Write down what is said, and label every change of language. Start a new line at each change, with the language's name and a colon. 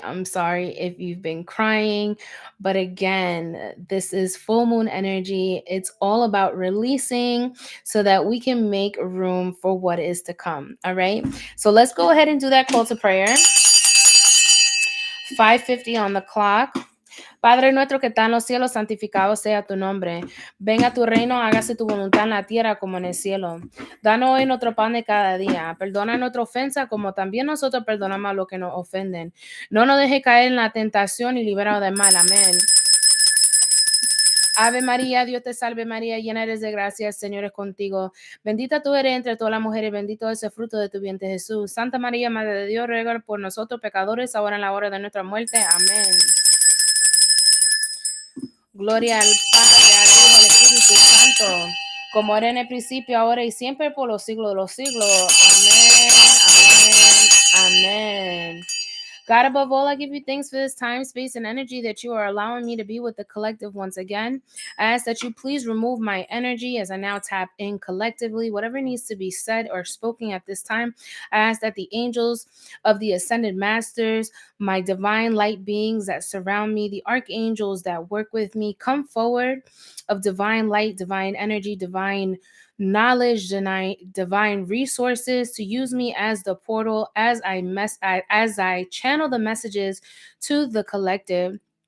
English: I'm sorry if you've been crying. But again, this is full moon energy. It's all about releasing so that we can make room for what is to come. All right. So let's go ahead and do that call to prayer. 5:50 on the clock.
Spanish: Padre nuestro que está en los cielos, santificado sea tu nombre. Venga tu reino, hágase tu voluntad en la tierra como en el cielo. Danos hoy nuestro pan de cada día. Perdona nuestra ofensa como también nosotros perdonamos a los que nos ofenden. No nos deje caer en la tentación y liberanos del mal. Amén. Ave María, Dios te salve María, llena eres de gracia, el Señor es contigo. Bendita tú eres entre todas las mujeres, bendito es el fruto de tu vientre Jesús. Santa María, Madre de Dios, ruega por nosotros pecadores, ahora en la hora de nuestra muerte. Amén. Gloria al Padre, al Hijo, al Espíritu Santo, como era en el principio, ahora y siempre, por los siglos de los siglos. Amén, amén, amén.
English: God, above all, I give you thanks for this time, space, and energy that you are allowing me to be with the collective once again. I ask that you please remove my energy as I now tap in collectively. Whatever needs to be said or spoken at this time, I ask that the angels of the ascended masters, my divine light beings that surround me, the archangels that work with me, come forward of divine light, divine energy, divine knowledge, divine resources to use me as the portal as I channel the messages to the collective.